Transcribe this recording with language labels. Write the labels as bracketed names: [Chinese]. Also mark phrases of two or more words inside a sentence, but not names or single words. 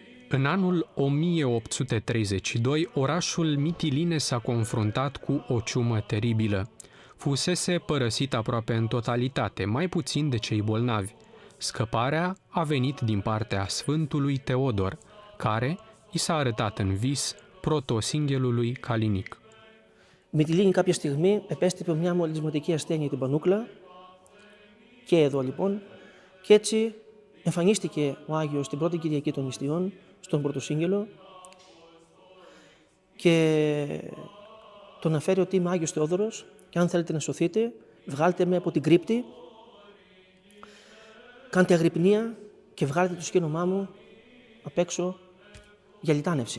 [Romanian] În anul 1832, orașul Mitiline s-a confruntat cu o ciumă teribilă. Fusese părăsit aproape în totalitate, mai puțin de cei bolnavi. Scăparea a venit din partea Sfântului Teodor, care i s-a arătat în vis πρωτοσύγγελului Καλινίκ. [Greek] Η Μυτιλήνη κάποια στιγμή επέστρεψε μια μολυσματική ασθένεια την Πανούκλα και εδώ λοιπόν και έτσι εμφανίστηκε ο Άγιος την πρώτη Κυριακή των Νηστείων στον Πρωτοσύγγελο και τον αναφέρει ότι είμαι Άγιος Θεόδωρος και αν θέλετε να σωθείτε βγάλτε με από την κρύπτη, κάντε αγρυπνία και βγάλετε το σκήνομά μου απ' έξω για λιτάνευση.